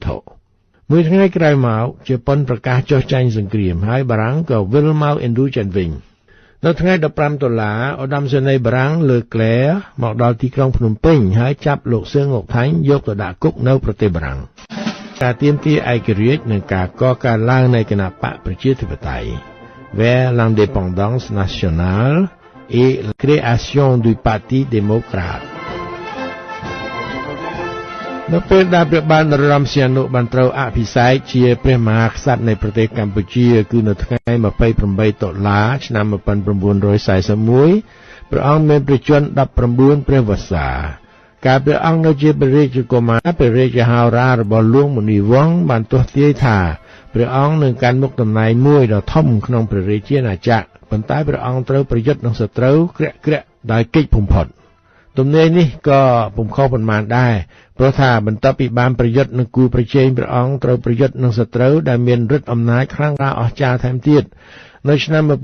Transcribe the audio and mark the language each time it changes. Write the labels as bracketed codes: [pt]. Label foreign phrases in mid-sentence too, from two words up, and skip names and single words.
[km] ត្ថុមួយថ្ងៃក្រោយមកជប៉ុនប្រកាសចុះចាញ់សង្គ្រាមហើយបារាំងក៏វិលមកឥណ្ឌូចិនវិញនៅថ្ងៃ15តុលាឧត្តមសេនីយ៍បារាំងលើក្លែមកដល់ទីក្រុងភ្នំពេញហើយចាប់លោកសឿង ង៉ុកថាញ់យកទៅដាក់គុកនៅប្រទេសបារាំងការទាមទារឯករាជ្យនិងការកកើតឡើងនៃគណបក្សប្រជាធិបតេយ្យ [fr] vers l'indépendance nationale et la création du Parti démocrate [km] នៅពេលដែលព្រះបាទនរោត្តមសីហនុបានត្រូវអភិសេកជាព្រះមហាក្សត្រនៃប្រទេសកម្ពុជាគឺនៅថ្ងៃ28តុលាឆ្នាំ 1941ព្រះអង្គមានព្រះជន្ម19ព្រះវស្សាកាលព្រះអង្គនៅជាព្រះរាជកុមារព្រះរាជហោរារបស់ហ្លួងមុនីវង្សបានទស្សន៍ទាយថាព្រះអង្គនឹងកាន់មុខតំណែងមួយដ៏ធំក្នុងព្រះរាជាណាចក្រប៉ុន្តែព្រះអង្គត្រូវប្រយុទ្ធនឹងសត្រូវក្រាក់ៗដោយកិច្ចបំផុតទទំនេរនេះក៏ពុំខុសប៉ុន្មានដែរព្រោះថាបន្ទាប់ពីបានប្រយុទ្ធនឹងគូប្រជែងព្រះអង្គត្រូវប្រយុទ្ធនឹងសត្រូវដែលមានឫទ្ធិអំណាចខ្លាំងក្លាអស្ចារ្យថែមទៀតនៅឆ្នាំ